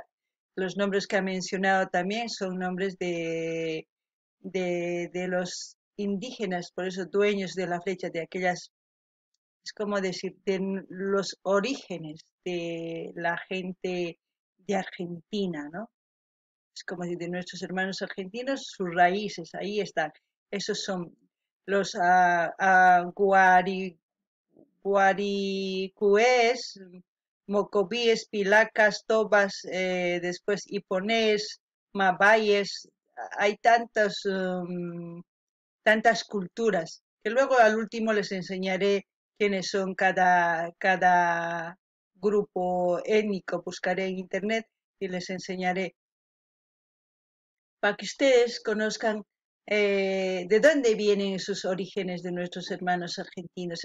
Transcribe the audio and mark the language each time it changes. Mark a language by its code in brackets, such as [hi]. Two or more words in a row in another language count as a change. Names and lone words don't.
[es] Los nombres que ha mencionado también son nombres de los indígenas, por eso dueños de la flecha, de aquellas, es como decir, los orígenes de la gente de Argentina, ¿no? Es como decir, de nuestros hermanos argentinos, sus raíces, ahí están. Esos son los guaricués, mocobíes, pilacas, tobas, después hiponés, mabayes. Hay tantas culturas que luego al último les enseñaré quiénes son cada grupo étnico. Buscaré en internet y les enseñaré para que ustedes conozcan de dónde vienen sus orígenes de nuestros hermanos argentinos.